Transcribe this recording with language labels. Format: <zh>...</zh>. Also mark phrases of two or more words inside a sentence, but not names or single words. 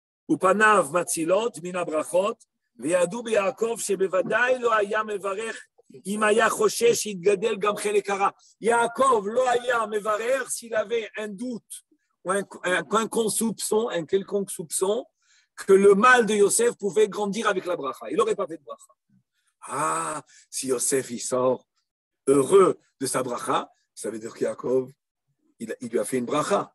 <he>ופניו מצילות מן הברכות, וידעו ביעקב שבוודאי לא היה מברך אם היה חושש שיתגדל גם חלק הרע. יעקב לא היה מברך</he> <fr>s'il avait un doute ou un quelconque soupçon que le mal de Yosef pouvait grandir avec la bracha. Il n'aurait pas fait de bracha. Ah, si Yosef il sort heureux de sa bracha, ça veut dire qu'Yaakov, il lui a fait une bracha.</fr>